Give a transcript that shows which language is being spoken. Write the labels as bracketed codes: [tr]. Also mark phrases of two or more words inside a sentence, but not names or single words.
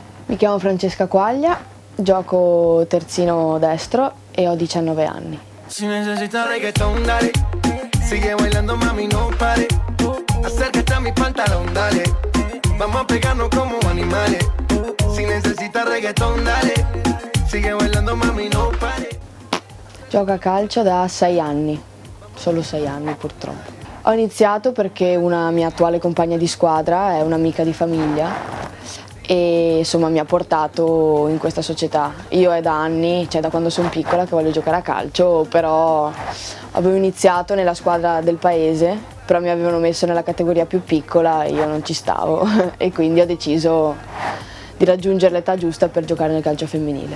[it] Mi chiamo Francesca Quaglia, gioco terzino destro e ho 19 anni. [es] Si necesita reggaeton, dale. Sigue bailando, mami, no pare. Acércate a mi pantalón, dale. Vamos a pegarnos como animales. Si necesita reggaeton, dale. Sigue bailando, mami, no pare. [it] Gioco a calcio da 6 anni, solo 6 anni purtroppo. Ho iniziato perché una mia attuale compagna di squadra è un'amica di famiglia e insomma mi ha portato in questa società. Io è da anni, cioè da quando sono piccola, che voglio giocare a calcio, però avevo iniziato nella squadra del paese, però mi avevano messo nella categoria più piccola e io non ci stavo e quindi ho deciso di raggiungere l'età giusta per giocare nel calcio femminile.